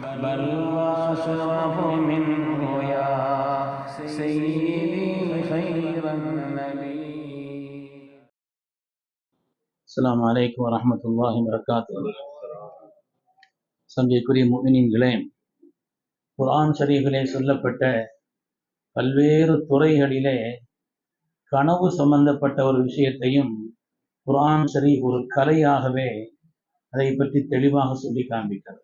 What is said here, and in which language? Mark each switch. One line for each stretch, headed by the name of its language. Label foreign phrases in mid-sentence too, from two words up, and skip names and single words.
Arabic: بل وأشرف منه يا سيدي خير النبي. السلام عليكم ورحمة الله وبركاته.
Tamil: சங்கைக்குரிய முஃமினீன்களே, குர்ஆன் ஷரீஃபிலே சொல்லப்பட்ட பல்வேறு துறைகளிலே கனவு சம்பந்தப்பட்ட ஒரு விஷயத்தையும் குர்ஆன் ஷரீஃப் ஒரு கலையாகவே அதை பற்றி தெளிவாக சொல்லி காண்பிக்கிறது.